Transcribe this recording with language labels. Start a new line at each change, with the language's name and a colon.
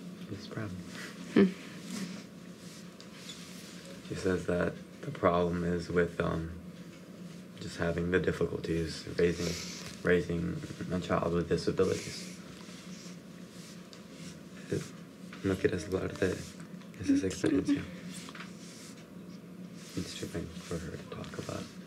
English: She's proud. She says that the problem is with just having the difficulties raising a child with disabilities.
Spanish: No quieres hablar de esa experiencia.
English: It's too big for her to talk about.